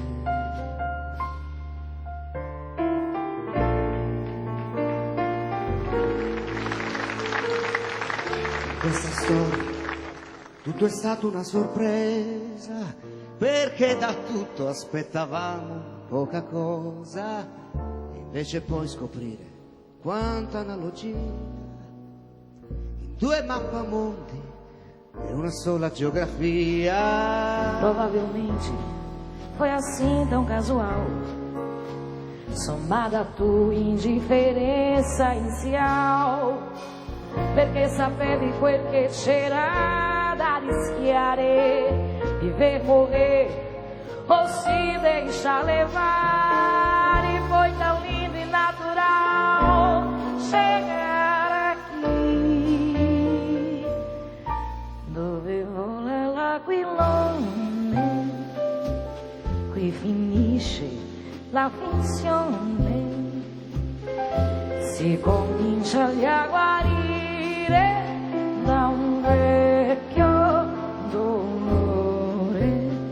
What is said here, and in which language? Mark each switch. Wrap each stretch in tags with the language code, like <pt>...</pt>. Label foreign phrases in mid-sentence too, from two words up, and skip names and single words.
<it>Questa storia, tutto è stato una sorpresa, perché da tutto aspettavamo poca cosa, e invece poi scoprire quanta analogia in due mappamondi e una sola geografia.</it> <pt>Provavelmente foi assim tão casual, somada a tua indiferença inizial,</pt> <it>perché sapevi quel che c'era da rischiare,</it> <pt>viver, morrer ou se deixar levar. E foi tão lindo e natural chegar aqui</pt> <it>dove vola l'aquilone, qui finisce la finzione, si comincia a guarire da un vecchio dolore.</it>